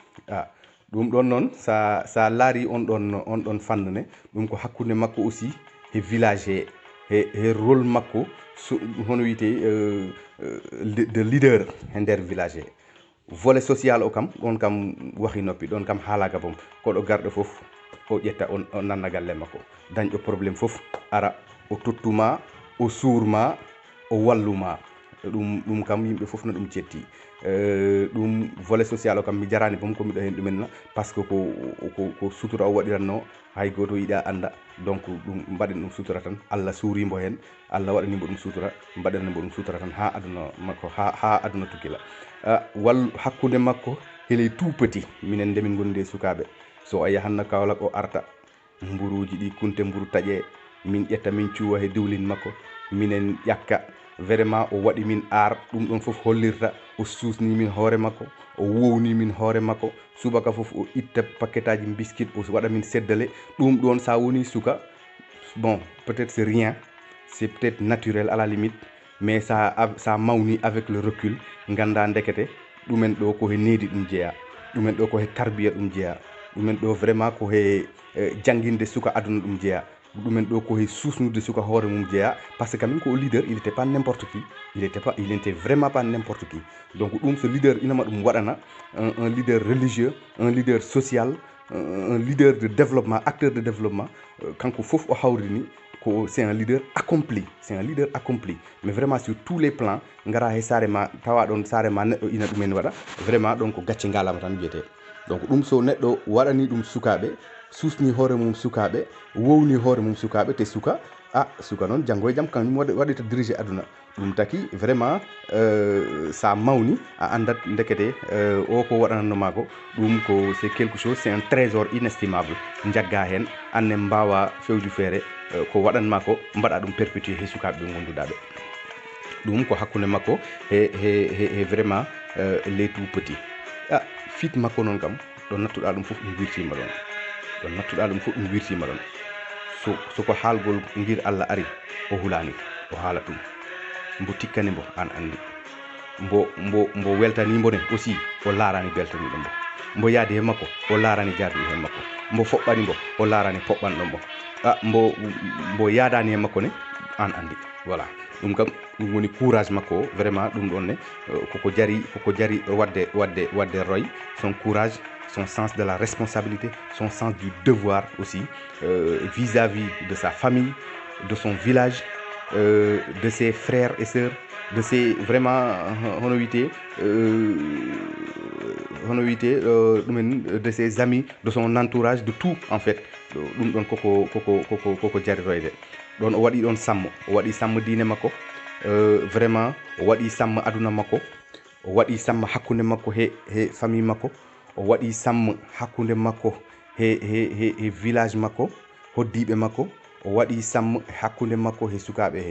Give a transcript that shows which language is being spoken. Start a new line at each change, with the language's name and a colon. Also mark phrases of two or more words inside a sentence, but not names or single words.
Fula: ɗum ɗon noon sa laari on ɗon fannne ɗum ko hakkude makko aussi he village he rôle makko hono wiyete de leader e nder village he
French: volet social
Fula: o kam ɗon kam wahi noppi ɗon kam haalaga bom koɗo garɗo fof o ƴetta o nanna galle makko dañɗo probléme fof ara o tottuma o suurma o walluma ɗum kam yimɓe fof no ɗum cetti ɗum
French: volet social
Fula: o kam mi jarani bom ko miɗo hen ɗumenna
French: par ce que
Fula: ko sutura o waɗiranno hay goto yiɗa anda donc ɗum mbaɗen ɗum sutura tan Allah suurimbo hen Allah waɗanimo ɗum sutura mbaɗanimo ɗum sutura tan ha aduna makko ha aduna tukkila wallu hakkude makko hele
French: tout petit
Fula: minen nde min gondi e sukaɓe so a yahanno Kaolack o arta mburuji ɗi kunte mburu taƴe min ƴetta min cuwa he diwlin makko minen ƴakka vraiment o waɗi min ar ɗum ɗon fof hollirta o susni min hoore makko o wowni min hoore makko subaka fof o itta paquet aji biscuit o waɗa min seddale ɗum ɗon sa woni suka bon
French: peut-être c'est rien c'est peut-être naturel à la limite mais ça
Fula: mawni
French: avec le recul
Fula: ganda ndekete ɗumen ɗo ko he needi ɗum jeeya, ɗumen ɗo ko he tarbiya ɗum jeeya, ɗumen ɗo vraiment ko he janginde suka aduna ɗum jeeya, ɗumen ɗo ko he susnude suka hoore mum jeeya.
French: Par ce que quand même ko leader il était pas n'importe qui, il était vraiment pas n'importe qui. Donc
Fula: ɗum so leader inama ɗum waɗana
French: un leader religieux, un leader social, un leader de développement, acteur de développement,
Fula: kanko fof o hawrini ko
French: c'est un leader accompli, c'est un leader accompli, mais vraiment sur tous les plans
Fula: ngara he saare ma tawa ɗon saare ma neɗɗo ina ɗumen waɗa vraiment ɗon ko gacce ngalama tan wiyete. Donc ɗum so neɗɗo waɗani ɗum sukaɓe, susni hoore mum sukaɓe, wowni hoore mum sukaɓe, te suka suka noon janggo e jaam kañum waɗita diriger aduna. ɗum taki vraiment sa mawni a andat ndekete o ko waɗanannoma ko ɗum ko
French: c'est quelque chose, c'est un trésor inestimable.
Fula: jagga hen anne mbawa fewju feere ko waɗanma ko mbaɗa ɗum perpétuer he sukaɓe ɓe gonduɗa ɓe. ɗum ko hakkude makko he vraiment
French: les tout petits.
Fula: fit makko noon kam ɗo nattuɗa ɗum fof ɗum wirtima ɗon, ɗo nattuɗa ɗum fof ɗum wirtima ɗon. soko haalgol ngir Allah ari o hulani o haala ɗum, mbo tikkani mbo an andi, mbo weltanimo ne aussi o laarani beltaniɗo mbo yaadi he makko o laarani jarduɗo he makko, mbo foɓɓani mbo o laarani poɓɓanɗo mbo, mbo yaadani he makko ne an andi.
French: Voilà,
Fula: ɗum kam ɗum woni courage makko o vraiment ɗum ɗon ne koko jari wadde roy,
French: son courage, son sens de la responsabilité, son sens du devoir aussi vis-à-vis de sa famille, de son village, de ses frères et sœurs, de ses vraiment de ses amis, de son entourage, de tout en fait.
Fula: ɗum ɗon koko jari royde ɗon. O waɗi ɗon sammo, o waɗi sammo diine makko, vraiment o waɗi sammo aduna makko, o waɗi sammo hakkude makko he famille makko, o waɗi sammo hakkude makko he village makko, hoddiɓe makko, o waɗi sammo hakkude makko he sukaɓe he.